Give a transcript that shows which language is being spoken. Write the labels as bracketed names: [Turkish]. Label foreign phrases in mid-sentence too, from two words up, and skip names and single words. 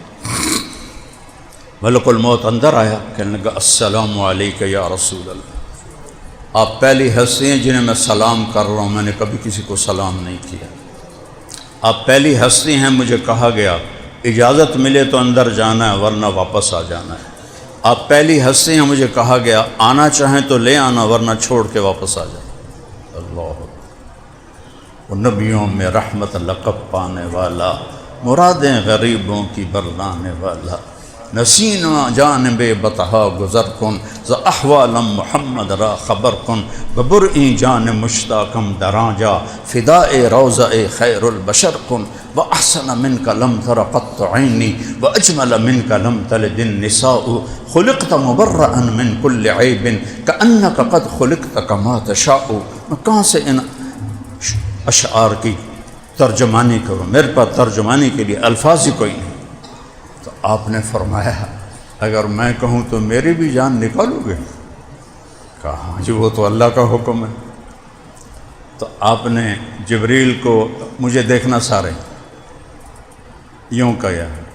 [Urdu] ملک الموت اندر آیا، کہنے لگا [Arabic] السلام علیکہ یا رسول اللہ، [Urdu] آپ پہلی ہستی ہیں جنہیں میں سلام کر رہا ہوں، میں نے کبھی کسی کو سلام نہیں کیا، آپ پہلی ہستی ہیں، مجھے کہا گیا اجازت ملے تو اندر جانا ہے ورنہ واپس آ جانا ہے، آپ پہلی ہستی ہیں، مجھے کہا گیا آنا چاہیں تو لے آنا ورنہ چھوڑ کے واپس آ جانا۔ اللہ، وہ نبیوں میں رحمت لقب پانے والا، مرادیں غریبوں کی برلانے والا، [Persian] نسینا جانب بطحا گزر کن ز احوالم محمد را خبر کن، ببرئی جان مشتاقم دراں جا فدائے روضہ خیر البشر کن، [Arabic] وأحسن منك لم تر قط عيني وأجمل منك لم تلد النساء خلقت مبرأ من كل عيب كأنك قد خلقت كما تشاء. [Urdu] میں کہاں سے ان اشعار کی ترجمانی کروں، میرے پاس ترجمانی کے لیے الفاظ ہی کوئی نہیں. تو آپ نے فرمایا اگر میں کہوں تو میری بھی جان نکالو گے؟ کہا جی وہ تو اللہ کا حکم ہے. تو آپ نے جبریل کو مجھے دیکھنا سارے یوں کہا.